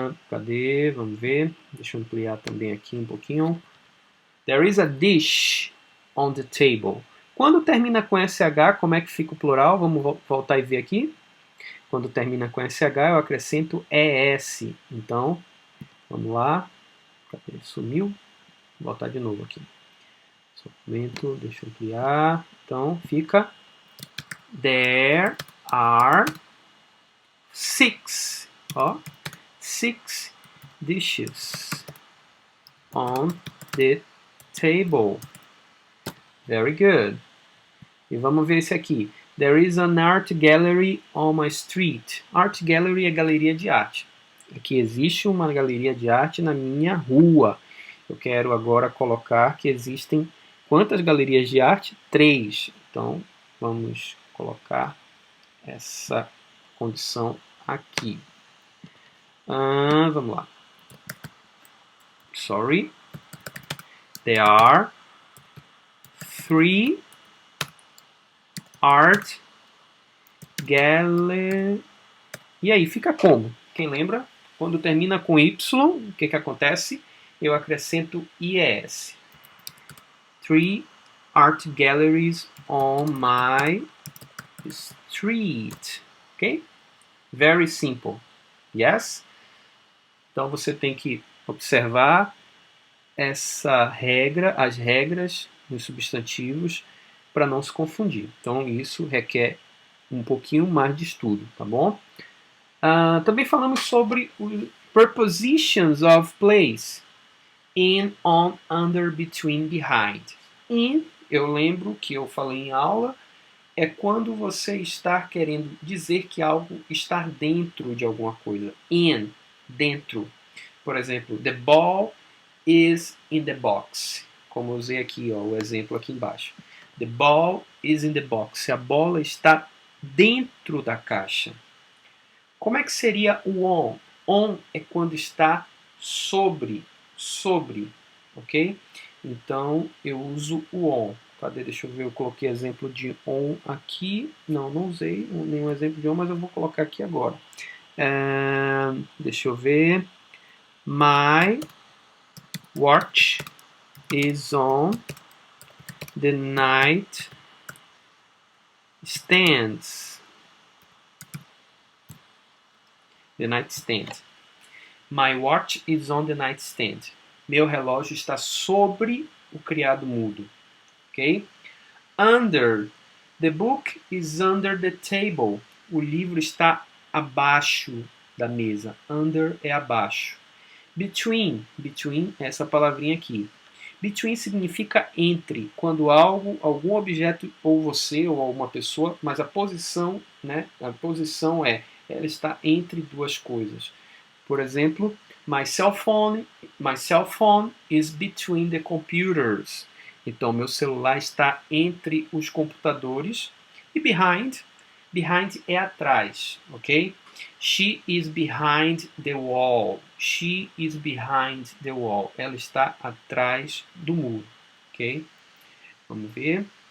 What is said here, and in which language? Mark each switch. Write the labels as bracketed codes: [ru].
[pt] Cadê? Vamos ver. Deixa eu ampliar também aqui um pouquinho. [en] There is a dish on the table. [pt] Quando termina com SH, como é que fica o plural? Vamos voltar e ver aqui. Quando termina com SH, eu acrescento ES. Então, vamos lá. Cadê? Sumiu. Vou voltar de novo aqui. Momento, deixa eu ampliar. Então, fica [en] There are 6. Ó, 6 dishes on the table. Very good. [pt] E vamos ver esse aqui. [en] There is an art gallery on my street. [pt] Art gallery é galeria de arte. Aqui existe uma galeria de arte na minha rua. Eu quero agora colocar que existem quantas galerias de arte? 3. Então, vamos colocar essa condição aqui. Vamos lá. [en] Sorry. There are 3 art gallery. [pt] E aí, fica como? Quem lembra? Quando termina com Y, o que acontece? Eu acrescento IES. [en] 3 art galleries on my street. Ok? Very simple. Yes? [pt] Então você tem que observar essa regra, as regras dos substantivos, para não se confundir. Então isso requer um pouquinho mais de estudo, tá bom? Também falamos sobre os [en] prepositions of place. In, on, under, between, behind. [pt] In, eu lembro que eu falei em aula, é quando você está querendo dizer que algo está dentro de alguma coisa. In, dentro. Por exemplo, [en] the ball is in the box. [pt] Como eu usei aqui, ó, o exemplo aqui embaixo. [en] The ball is in the box. [pt] A bola está dentro da caixa. Como é que seria o on? On é quando está sobre, ok? Então, eu uso o on. Cadê? Deixa eu ver, eu coloquei exemplo de on aqui. Não usei nenhum exemplo de on, mas eu vou colocar aqui agora. Deixa eu ver. [en] My watch is on the night stands. The nightstand. My watch is on the nightstand. [pt] Meu relógio está sobre o criado mudo. [en] Ok? Under. The book is under the table. [pt] O livro está abaixo da mesa. Under é abaixo. Between. Between é essa palavrinha aqui. Between significa entre. Quando algum objeto, ou você, ou alguma pessoa, mas a posição, né? A posição ela está entre duas coisas. Por exemplo, [en] my cell phone is between the computers. [pt] Então, meu celular está entre os computadores. E behind é atrás, ok? [en] She is behind the wall. She is behind the wall. [pt] Ela está atrás do muro, ok? Vamos ver.